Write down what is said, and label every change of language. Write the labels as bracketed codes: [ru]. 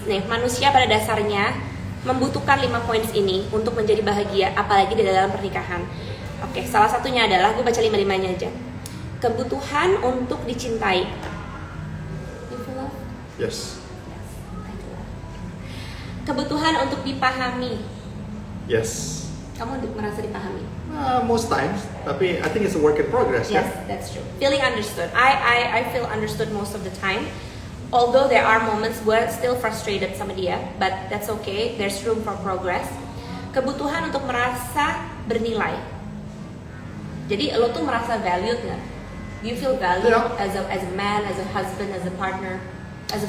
[id] Nih, manusia pada dasarnya membutuhkan 5 poin ini untuk menjadi bahagia, apalagi di dalam pernikahan. Oke, salah satunya adalah, gue baca 5-5-nya aja. Kebutuhan untuk dicintai. [en] You feel love? Yes. Yes, I do love. [id] Kebutuhan untuk dipahami. [en] Yes. [id] Kamu merasa dipahami? [en] Most times, tapi I think it's a work in progress. Yes, [id] Kan? [en] that's true. Feeling understood. I feel understood most of the time. Although there are moments where still frustrated [id] sama dia, [en] but that's okay. There's room for progress. [id] Kebutuhan untuk merasa bernilai. Jadi lo tuh merasa valued nggak? [en] Do you feel valued Yeah. as a man, as a husband, as a partner, as a